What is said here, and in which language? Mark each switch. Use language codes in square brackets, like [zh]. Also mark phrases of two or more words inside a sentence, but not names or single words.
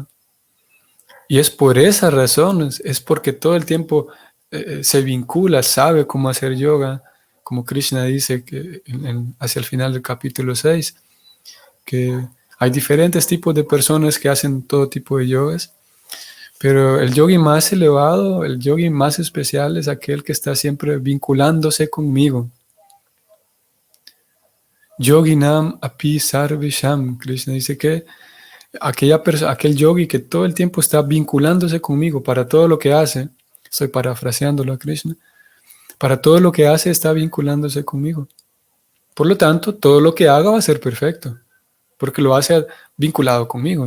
[es] Y es por esa razón, es porque todo el tiempo se vincula, sabe cómo hacer yoga, como Krishna dice que hacia el final del capítulo 6, que hay diferentes tipos de personas que hacen todo tipo de yogas, pero el yogi más elevado, el yogi más especial es aquel que está siempre vinculándose conmigo. [sa] Yoginam api sarvesham. [es] Krishna dice que aquel yogi que todo el tiempo está vinculándose conmigo para todo lo que hace, estoy parafraseándolo a Krishna, para todo lo que hace está vinculándose conmigo. Por lo tanto, todo lo que haga va a ser perfecto, porque lo hace vinculado conmigo.